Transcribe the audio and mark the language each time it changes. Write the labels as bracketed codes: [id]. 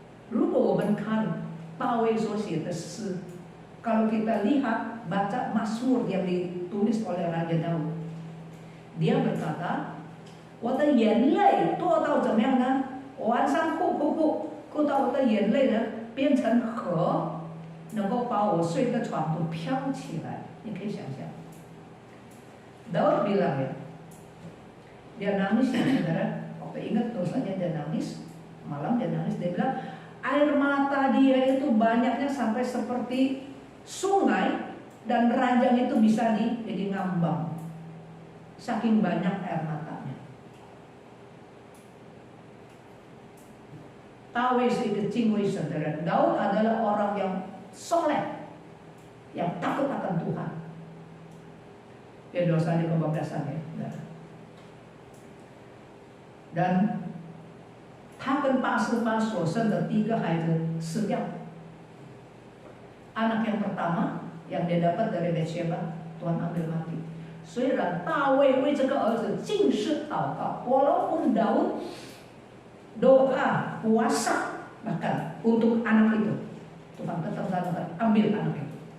[zh] 如果我们看大卫所写的诗, [id] kalau kita lihat baca Mazmur yang ditulis oleh Raja Daud, dia berkata, [zh] 我的眼泪多到怎么样呢？我晚上哭到我的眼泪呢变成河，能够把我睡的床都飘起来。你可以想象。 [id] Daud bilang ya, dia nangis ya saudara, waktu ingat dosanya dia nangis, malam dia nangis, dia bilang air mata dia itu banyaknya sampai seperti sungai dan ranjang itu bisa jadi ngambang, saking banyak air matanya. Daud itu cingui saudara, Daud adalah orang yang soleh, yang takut akan Tuhan. Ya dosa di kebablasan ya. [zh] Dan 他跟拔示巴所生的第一个孩子死掉。 [id] Anak yang pertama yang dia dapat dari Batsheba, Tuhan ambil mati. [zh] 虽然大卫为这个儿子尽是祷告, [id] walaupun Daud doa, puasa bahkan untuk anak itu, Tuhan tetap ambil anak itu.